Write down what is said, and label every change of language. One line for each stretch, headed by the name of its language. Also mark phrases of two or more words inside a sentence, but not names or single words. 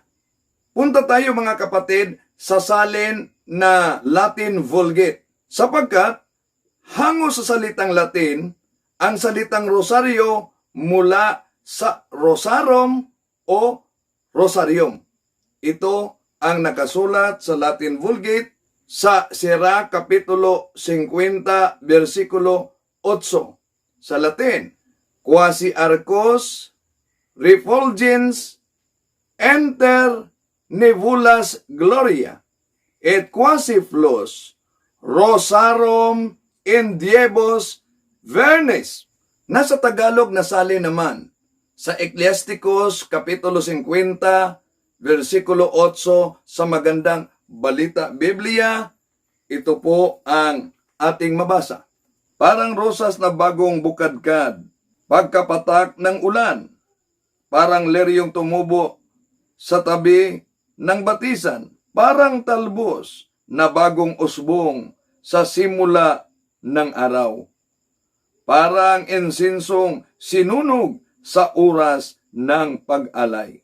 Filipino: Punta tayo, mga kapatid, sa salin na Latin Vulgate, sapagkat hango sa salitang Latin ang salitang rosaryo mula sa rosarum o rosarium. Ito ang nakasulat sa Latin Vulgate sa Sira Kapitulo 50, versikulo 8. Sa Latin,
Latin: Quasi arcos refulgens enter nebulas gloria, et quasi flus rosarum in diebus vernis.
Filipino: Nasa Tagalog na sali naman sa Ecclesiasticus Kapitulo 50, versikulo 8 sa Magandang Balita Biblia. Ito po ang ating mabasa. Parang rosas na bagong bukadkad, pagkapatak ng ulan, parang leryong tumubo sa tabi ng batisan, parang talbos na bagong usbong sa simula ng araw, parang insinsong sinunog sa oras ng pag-alay.